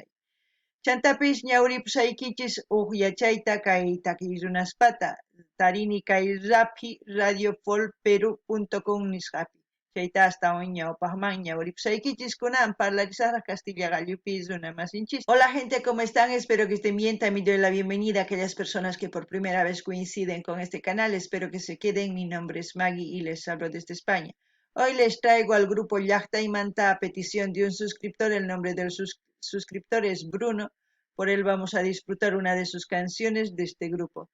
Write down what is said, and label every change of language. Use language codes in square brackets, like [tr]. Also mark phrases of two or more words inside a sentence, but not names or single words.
[qu] Chantapis ñawripusaykichis huk yachayta kay takiy runaspata tarini kay radiofolperu.com nisqapi. Chayta astawan ñawpaqman ñawripusaykichis kunan parlarisaqraq Castilla Gallupis runamasinchis. [es] Hola gente, ¿cómo están? Espero que estén bien. También doy la bienvenida a aquellas personas que por primera vez coinciden con este canal. Espero que se queden. Mi nombre es Maggie y les hablo desde España. Hoy les traigo al grupo Llaqtaymanta a petición de un suscriptor. El nombre del suscriptor es Bruno. Por él vamos a disfrutar una de sus canciones de este grupo.